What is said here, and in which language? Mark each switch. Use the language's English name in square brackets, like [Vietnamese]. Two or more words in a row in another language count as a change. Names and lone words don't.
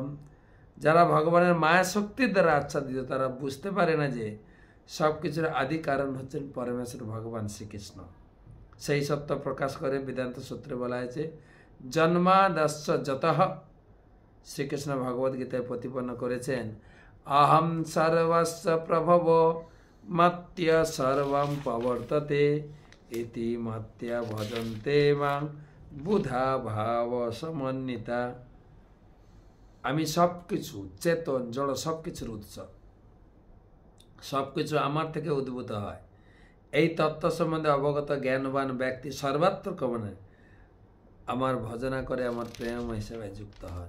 [Bangla] যারা ভগবানের মায়া শক্তির দ্বারা আচ্ছাদিত তারা বুঝতে পারে না যে সব কিছুর আদি কারণ হচ্ছেন পরমেশ্বর ভগবান শ্রীকৃষ্ণ। সেই সত্য প্রকাশ করে বেদান্ত সূত্রে বলা হয়েছে [Sanskrit] জন্মাদস্য যতঃ [Bangla] শ্রীকৃষ্ণ ভগবদ গীতায় প্রতিপন্ন করেছেন [Sanskrit] অহম সর্বস্ব প্রভব মত্য সর্বম প্রবর্ততে ইতি মত্য ভজন্তে মাং বুধা ভাব সমন্বিতা। [Bangla] আমি সবকিছু, চেতন জড় সবকিছুর উৎস, সবকিছু আমার থেকে উদ্ভূত হয়। এই তত্ত্ব সম্বন্ধে অবগত জ্ঞানবান ব্যক্তি সর্বাত্মক মনে আমার ভজনা করে আমার প্রেম হিসেবে যুক্ত হন।